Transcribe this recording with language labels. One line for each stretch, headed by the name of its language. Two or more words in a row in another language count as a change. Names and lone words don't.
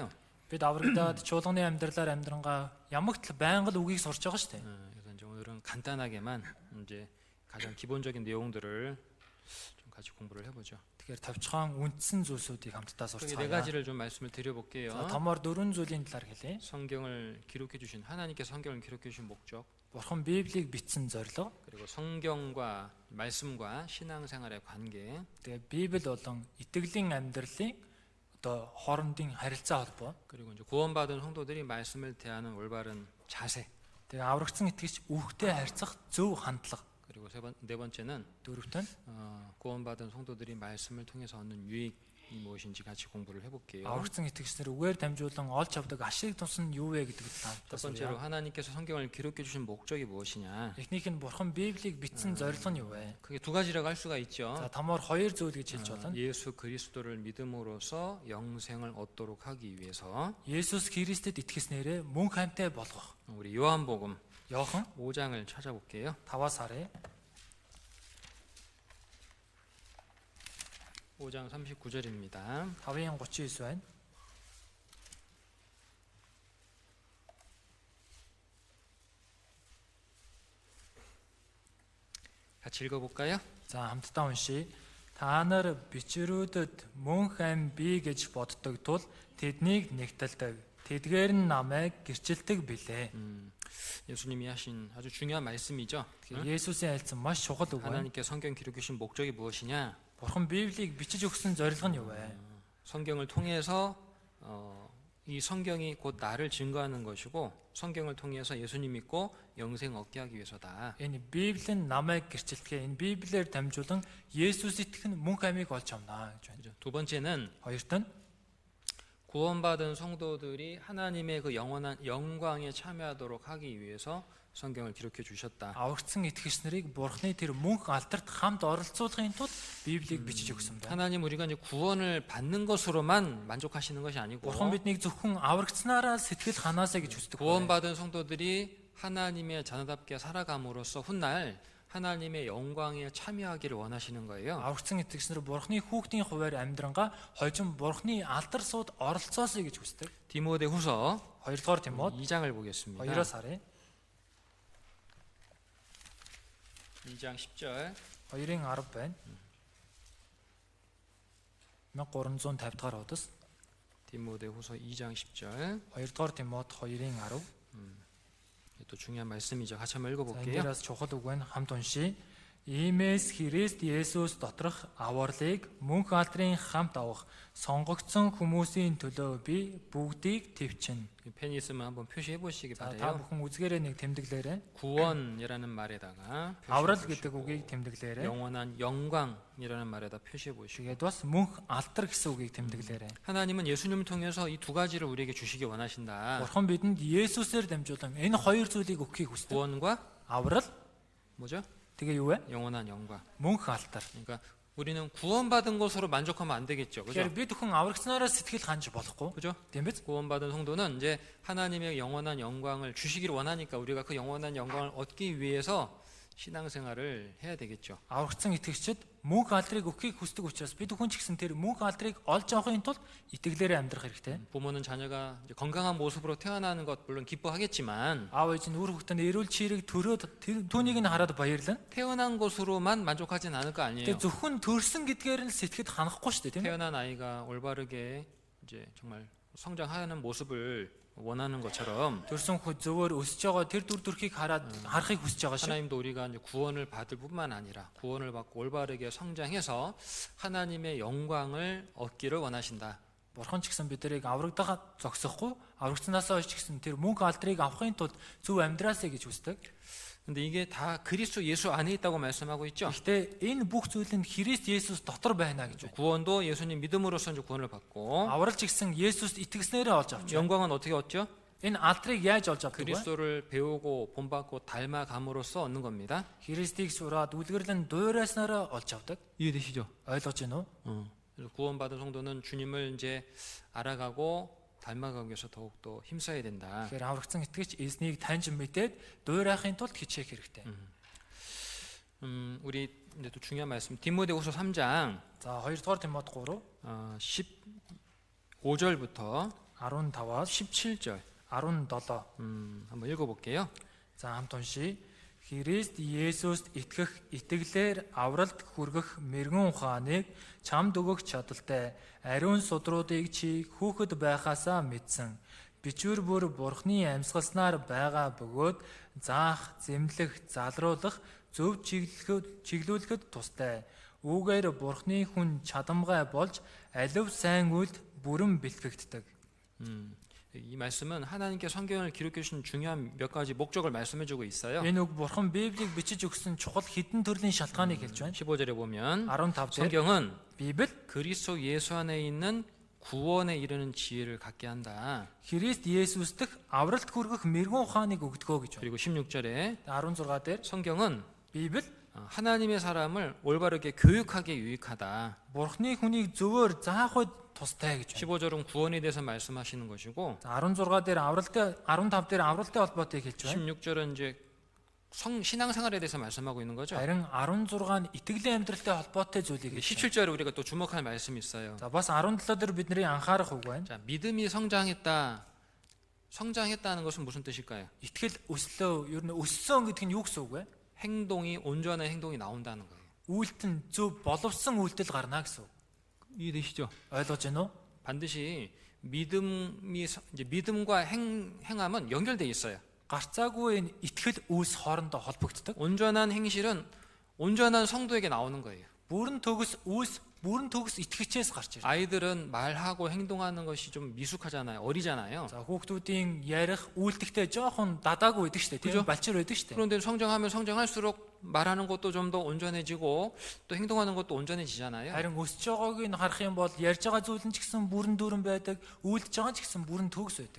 Mongolian: Бид аврагдаад чуулганы амьдралаар амьдрангаа ямагт байнга л үгийг сурч байгаа шүү дээ.
Korean: 그래서 이제 오늘은 간단하게만 이제 가장 기본적인 내용들을 좀 같이 공부를 해보죠.
Mongolian: Тэгэхээр тавчхан үндсэн зүйлсүүдийг хамтдаа
Korean: 크게 네
Mongolian: сурцгаая.
Korean: 가지를 좀 말씀을 드려볼게요.
Mongolian: За томоор 4 зүйлийн талаар хэлье.
Korean: 성경을 기록해 주신 하나님께서 성경을 기록해 주신 목적,
Mongolian: Бурхан Библийг бичсэн зорилго,
Korean: 그리고 성경과 말씀과 신앙생활의 관계,
Mongolian: тэгээ Библи болон итгэлийн амьдралын одоо хоорондын харилцаа холбоо,
Korean: 그리고 이제 구원받은 성도들이 말씀을 대하는 올바른 자세,
Mongolian: тэгээ аврагдсан итгэгч үхтэй харьцах зөв хандлага.
Korean: 그리고 네 번째는
Mongolian: Дөрөвт нь
Korean: 구원받은 성도들이 말씀을 통해서 얻는 유익이 무엇인지 같이 공부를 해볼게요.
Mongolian: аврагдсан итгэгчнэр үгээр дамжуулан олж авдаг ашиг тус нь юу вэ гэдэг
Korean: 첫 번째로
Mongolian: талаар.
Korean: 하나님께서 성경을 기록해 주신 목적이 무엇이냐?
Mongolian: Эхнийх нь Бурхан Библийг бичсэн зорилго нь юу вэ?
Korean: 그게 두 가지라고 할 수가 있죠.
Mongolian: За томоор 2 зүйл гэж хэлж болно.
Korean: 예수 그리스도를 믿음으로써 영생을 얻도록 하기 위해서
Mongolian: Есүс Христэд итгэснээрээ мөн хамтаа болгох.
Korean: 우리 요한복음
Mongolian: Йохан
Korean: 5장을 찾아볼게요.
Mongolian: 5-аас харъя.
Korean: 5장 39절입니다.
Mongolian: 5-ын 39 байна.
Korean: 같이 읽어볼까요?
Mongolian: За хамтдаа уншия. Та нар бичрүүдэд мөн хам бий гэж боддог тул тэднийг нэгтэлдэг. Тэдгээр нь намайг гэрчилдэг билээ.
Korean: 예수님이 하신 아주 중요한 말씀이죠.
Mongolian: Есүсийн айлцсан маш чухал үг байна.
Korean: 하나님께 성경 기록해 주신 목적이 무엇이냐?
Mongolian: Бурхан Библийг бичиж өгсөн зорилго нь юу вэ?
Korean: 성경을 통해서 이 성경이 곧 나를 증거하는 것이고 성경을 통해서 예수님 믿고 영생 얻게 하기 위해서다.
Mongolian: Энэ Библи нь намайг гэрчилдэхээ энэ Библиэр дамжуулан Есүс итгэх нь мөн амийг олж авна гэж байна.
Korean: 두 번째는
Mongolian: Хоёрт нь
Korean: 구원받은 성도들이 하나님의 그 영원한 영광에 참여하도록 하기 위해서 성경을 기록해 주셨다.
Mongolian: Аврагдсан итгэгч нарыг Бурхны тэр мөнх алдарт хамт оролцуулахын тулд Библийг бичиж өгсөн байна.
Korean: 하나님 우리가 이제 구원을 받는 것으로만 만족하시는 것이 아니고
Mongolian: Бурхан биднийг зөвхөн аврагдсанаараа сэтгэл ханаасаа гэж үздэг.
Korean: 구원받은 성도들이 하나님의 자녀답게 살아감으로써 훗날 하나님의 영광에 참여하기를 원하시는 거예요.
Mongolian: Аврагдсан итгэгч нар Бурхны хүүхдийн хуваар амьдрангаа хожим Бурхны алдар сууд оролцоосоо гэж үздэг.
Korean: 디모데후서
Mongolian: 2-р Тимот
Korean: 2장을 보겠습니다.
Mongolian: 2-оос харъя.
Korean: 2장 10절.
Mongolian: 2-ын 10 байна. 1350 дахь удас.
Korean: 디모데후서 2장 10절.
Mongolian: 2-р Тимот 2-ын 10.
Korean: 또 중요한 말씀이죠. 같이 한번
Mongolian: За,
Korean: 읽어볼게요.
Mongolian: эндээс чухал үг байна. Хамт уншия. Иймээс Христ Есүс доторх авралыг мөнх алдрын хамт авах сонгогдсон хүмүүсийн төлөө би бүгдийг төвчнө.
Korean: 펜 있으면 한번 표시해 보시기
Mongolian: За, та
Korean: 바래요.
Mongolian: бүхэн үзгээрээ нэг тэмдэглээрэй.
Korean: 구원이라는 말에다가
Mongolian: Аврал гэдэг үгийг тэмдэглээрэй.
Korean: 영원한 영광이라는 말에다 표시해 보시고
Mongolian: Тэгээд бас мөнх алдар гэсэн үгийг тэмдэглээрэй.
Korean: 하나님은 예수님을 통해서 이 두 가지를 우리에게 주시기 원하신다.
Mongolian: Бурхан бидэнд Есүсээр дамжуулан энэ хоёр зүйлийг өгөхийг хүсдэг.
Korean: 구원과
Mongolian: Аврал
Korean: 뭐죠?
Mongolian: тэгээ юу вэ?
Korean: 영원한 영광.
Mongolian: Мөнх алдар.
Korean: 그러니까 우리는 구원받은 것으로 만족하면 안 되겠죠. 그죠?
Mongolian: Тэгэхээр бид бүхэн аврагцнаараа сэтгэл ханж болохгүй.
Korean: 그죠?
Mongolian: Тийм биз?
Korean: 구원받은 성도는 이제 하나님의 영원한 영광을 주시기를 원하니까 우리가 그 영원한 영광을 얻기 위해서 신앙생활을 해야 되겠죠.
Mongolian: Аврагцсан итгэгчид мөнх алдрыг өгөхийг хүсдэг учраас бид бүхэн ч гэсэн тэр мөнх алдрыг олж авахын тулд итгэлээрээ амьдрах хэрэгтэй.
Korean: 부모는 자녀가 이제 건강한 모습으로 태어나는 것 물론 기뻐하겠지만
Mongolian: Аав ээж нь үр хүүхдээ эрүүл чирэг төрөөд түүнийг нь хараад баярлана.
Korean: 태어난 것으로만 만족하진 않을 거 아니에요.
Mongolian: Тэгээ зөвхөн төрсөн гэдгээр нь сэтгэд ханахгүй шүү дээ, тийм ээ.
Korean: 태어난 아이가 올바르게 이제 정말 성장하는 모습을 원하는 것처럼
Mongolian: төрсөн хүү зөвөр өсөж байгаа тэр дүр төрхийг харахыг хүсэж байгаа шүү.
Korean: 하나님도 우리가 이제 구원을 받을 뿐만 아니라 구원을 받고 올바르게 성장해서 하나님의 영광을 얻기를 원하신다.
Mongolian: Бурхан ч гэсэн биднийг аврагдагаа зогсохгүй, аврагцнаасаа ч гэсэн тэр мөнх алдрыг авахын тулд зөв амьдраасаа гэж хүсдэг.
Korean: 근데 이게 다 그리스도 예수 안에 있다고 말씀하고 있죠.
Mongolian: Гэхдээ энэ бүх зүйл нь Христ Есүс дотор байна гэж байна.
Korean: 구원도 예수님 믿음으로써 이제 구원을 받고
Mongolian: Авралч гэсэн Есүс итгэснээрээ олж авч байна.
Korean: 영광은 어떻게 얻죠?
Mongolian: Энэ алдрыг яаж олж авдаг вэ?
Korean: 그리스도를 배우고 본받고 닮아감으로써 얻는 겁니다.
Mongolian: Христийг сураад үлгэрлэн дуурайснараа олж авдаг.
Korean: 이해되시죠?
Mongolian: ойлгож байна уу?
Korean: 그래서 구원받은 성도는 주님을 이제 알아가고 닮아가기 위해서 더욱더 힘써야 된다.
Mongolian: Тэгэхээр аврагцсан итгэгч эзнийг таньж мэдээд дуурайхын тулд хичээх хэрэгтэй.
Korean: 우리 이제 또 중요한 말씀 디모데후서 3장
Mongolian: За 2-р Тимот 3
Korean: 15절부터
Mongolian: 15-аас
Korean: 17절
Mongolian: 17.
Korean: 한번 읽어볼게요.
Mongolian: За хамт уншия. Христ Есүст итгэх итгэлээр авралт хүргэх мэрэгэн ухааныг чамд өгөх чадaltaй ариун судруудыг чи хүүхэд байхаасаа мэдсэн. Бичвэр бүр Бурхны амьсгалснаар байгаа бөгөөд заах, зэмлэх, залруулах, зөв чиглүүлэхэд тустай. Үүгээр Бурхны хүн чадамгай болж алив сайн үйлд бүрэн бэлтгэгддэг.
Korean: 이 말씀은 하나님께 성경을 기록해 주신 중요한 몇 가지 목적을 말씀해 주고 있어요.
Mongolian: Энэ үг Бурхан Библийг бичиж өгсөн чухал хэдэн төрлийн шалтгааныг хэлж байна.
Korean: 15절에 보면
Mongolian: 15 дээр
Korean: 성경은
Mongolian: Библи
Korean: 그리스도 예수 안에 있는 구원에 이르는 지혜를 갖게 한다.
Mongolian: Христ Есүс дэх авралт хүргэх мэрэгэн ухааныг өгдөгөө гэж байна.
Korean: 그리고 16절에
Mongolian: 16 дээр
Korean: 성경은
Mongolian: Библи
Korean: 하나님의 사람을 올바르게 교육하기에 유익하다.
Mongolian: Бурхны хүнийг зөвөр заах үед тустай гэж байна.
Korean: 15절은 구원에 대해서 말씀하시는 것이고
Mongolian: 16 дээр авралтай 15 дээр авралтай холбоотой хэлж байна.
Korean: 16절은 이제 신앙생활에 대해서 말씀하고 있는 거죠.
Mongolian: Харин 16 нь итгэлийн амьдралтай холбоотой зүйлийг хэлж байна.
Korean: 17절에 우리가 또 주목할 말씀이 있어요.
Mongolian: За бас 17 дээр бидний анхаарах үг байна.
Korean: 자, 믿음이 성장했다는 것은 무슨 뜻일까요?
Mongolian: Итгэл өслөө, ер нь өссөн гэдэг нь юу гэсэн үг вэ?
Korean: 행동이 온전한 행동이 나온다는 거예요.
Mongolian: Үйлдэл зөв боловсон үйлдэл гарна гэсэн үг.
Korean: 이해되시죠?
Mongolian: ойлгож байна уу?
Korean: 반드시 믿음과 행함은 연결돼 있어요.
Mongolian: Гарцаагүй энэ итгэл үүс хоорондоо холбогддог.
Korean: 온전한 행실은 온전한 성도에게 나오는 거예요.
Mongolian: Бүрэн төгс үүс бүрэн төгс итгэгчээс гарч ирдэг.
Korean: 아이들은 말하고 행동하는 것이 좀 미숙하잖아요. 어리잖아요.
Mongolian: За хүүхдүүдийн ярих үйлдэлтэй жоохон дадаагүй байдаг шүү дээ.
Korean: 그죠?
Mongolian: Тийм балчир байдаг шүү дээ.
Korean: 그런데 성장하면 성장할수록 말하는 것도 좀 더 온전해지고 또 행동하는 것도 온전해지잖아요.
Mongolian: Харин өсөж байгааг нь харах юм бол ярьж байгаа зүйл нь ч гэсэн бүрэн дүүрэн байдаг, үйлдэж байгаа ч гэсэн бүрэн төгс байдаг.